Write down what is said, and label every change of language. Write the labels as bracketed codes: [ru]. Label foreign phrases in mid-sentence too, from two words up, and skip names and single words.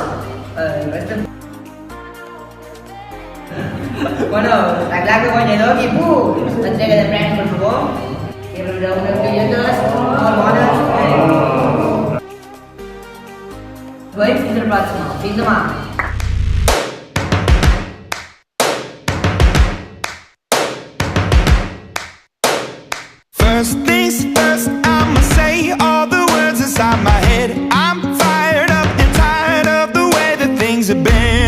[ca] El resta... Bueno, està clar que guanyador aquí punts. Entrega de premis, per favor. I rebreu unes galletes molt bones. Bé, fins la pròxima. Fins demà. [en] First things first, I'ma say all the words inside my head. I'm fired up and tired of the way that things have been.